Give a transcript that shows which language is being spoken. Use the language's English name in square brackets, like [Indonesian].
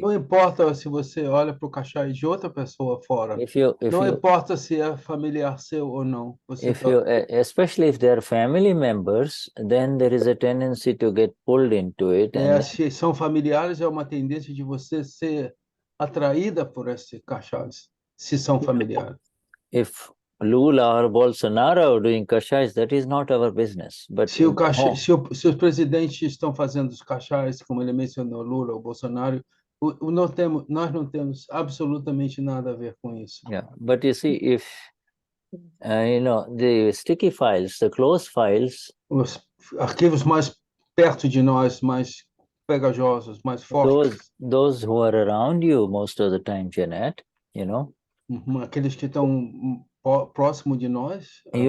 [Portuguese] Não importa se você olha para o kashai de outra pessoa fora. Não importa se é familiar seu ou não. [English] Especially if they are family members, then there is a tendency to get pulled into it. [Portuguese] Se são familiares, é uma tendência de você ser atraída por esse kashais, se são familiares. [English] If Lula or Bolsonaro are doing kashais, that is not our business. But [Portuguese] se os presidentes estão fazendo os kashais, como ele mencionou, Lula ou Bolsonaro, nós não temos absolutamente nada a ver com isso. [English] Yeah, but you see, if the sticky files, the close files, [Portuguese] os arquivos mais perto de nós, mais pegajosos, mais fortes, [English] those who are around you most of the time, Janet, you know, [Portuguese] aqueles que estão próximo de nós,